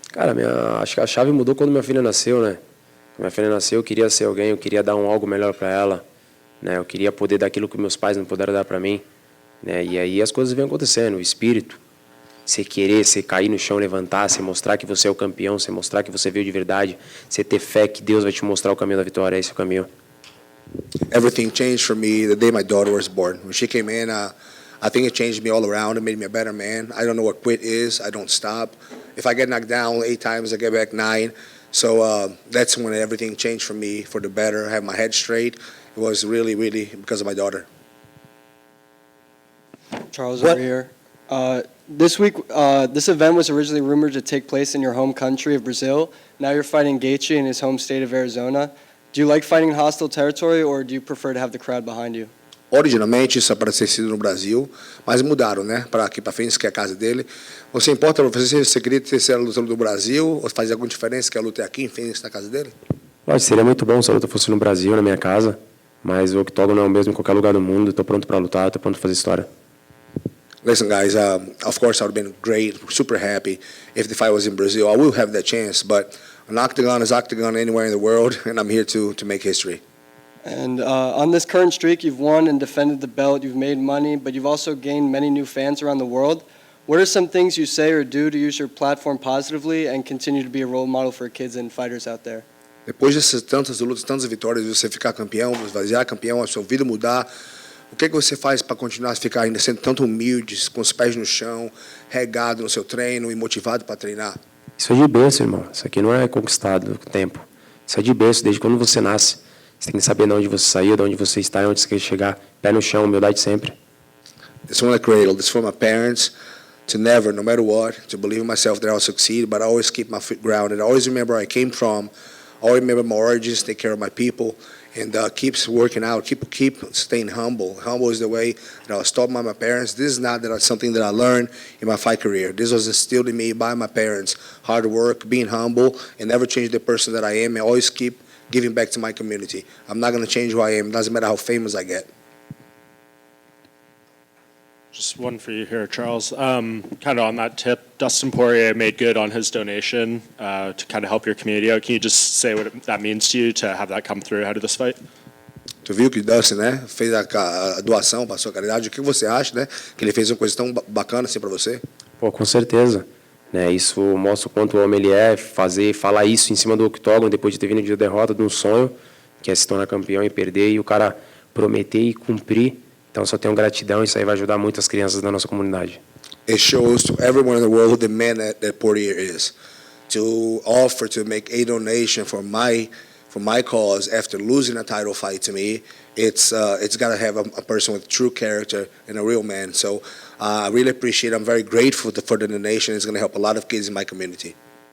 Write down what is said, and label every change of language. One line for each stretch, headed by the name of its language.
Portuguese: Cara, acho que a chave mudou quando minha filha nasceu, né? Minha filha nasceu, eu queria ser alguém, eu queria dar algo melhor para ela, né? Eu queria poder dar aquilo que meus pais não puderam dar para mim, né? E aí as coisas vêm acontecendo, o espírito, você querer, você cair no chão, levantar, você mostrar que você é o campeão, você mostrar que você veio de verdade, você ter fé que Deus vai te mostrar o caminho da vitória, esse é o caminho.
English: Everything changed for me the day my daughter was born. When she came in, I think it changed me all around. It made me a better man. I don't know what quit is. I don't stop. If I get knocked down 8 times, I get back 9. So that's when everything changed for me for the better. I had my head straight. It was really, really because of my daughter. Charles What? over here. This week, this event was originally rumored to take place in your home country of Brazil. Now you're fighting Gaethje in his home state of Arizona. Do you like fighting in hostile territory, or do you prefer to have the crowd behind you?
Portuguese: Originalmente isso é para ter sido no Brasil, mas mudaram, né? Para aqui para Phoenix, que é a casa dele. Você importa para você? Você queria ter sido a luta do Brasil? Ou faz alguma diferença que a luta é aqui em Phoenix, na casa dele? Lógico, seria muito bom se a luta fosse no Brasil, na minha casa, mas o octógono é o mesmo em qualquer lugar do mundo. Estou pronto para lutar, estou pronto para fazer história.
English: Listen, guys, of course I would have been great, super happy if the fight was in Brazil. I will have that chance, but an octagon is octagon anywhere in the world, and I'm here to make history. And on this current streak, you've won and defended the belt, you've made money, but you've also gained many new fans around the world. What are some things you say or do to use your platform positively and continue to be a role model for kids and fighters out there?
Portuguese: Depois dessas tantas lutas, tantas vitórias, você ficar campeão, esvaziar campeão, a sua vida mudar, o que você faz para continuar a ficar ainda sendo tanto humilde, com os pés no chão, regado no seu treino e motivado para treinar? Isso é de berço, irmão. Isso aqui não é conquistado com o tempo. Isso é de berço, desde quando você nasce. Você tem que saber de onde você saiu, de onde você está e onde você quer chegar. Pé no chão, humildade sempre.
English: It's from the cradle. It's from my parents to never, no matter what, to believe in myself that I'll succeed, but I always keep my feet grounded. I always remember where I came from. I always remember my origins, take care of my people, and keeps working out. Keep staying humble. Humble is the way that I was taught by my parents. This is not something that I learned in my fight career. This was instilled in me by my parents. Hard work, being humble, and never change the person that I am. I always keep giving back to my community. I'm not going to change who I am. It doesn't matter how famous I get. Just one for you here, Charles. Kind of on that tip, Dustin Poirier made good on his donation to kind of help your community out. Can you just say what that means to you to have that come through ahead of this fight?
Portuguese: Tu viu que Dustin, né, fez a doação para a sua caridade. O que você acha, né, que ele fez uma coisa tão bacana assim para você? Pô, com certeza. Né, isso mostra o quanto o homem ele é, falar isso em cima do octógono depois de ter vindo de derrota de um sonho, que é se tornar campeão e perder, e o cara prometer e cumprir. Então só tenho gratidão, isso aí vai ajudar muito as crianças da nossa comunidade.
English: It shows to everyone in the world who the man that Poirier is. To offer to make a donation for my cause after losing a title fight to me, it's got to have a person with true character and a real man. So I really appreciate it. I'm very grateful for the donation. It's going to help a lot of kids in my community.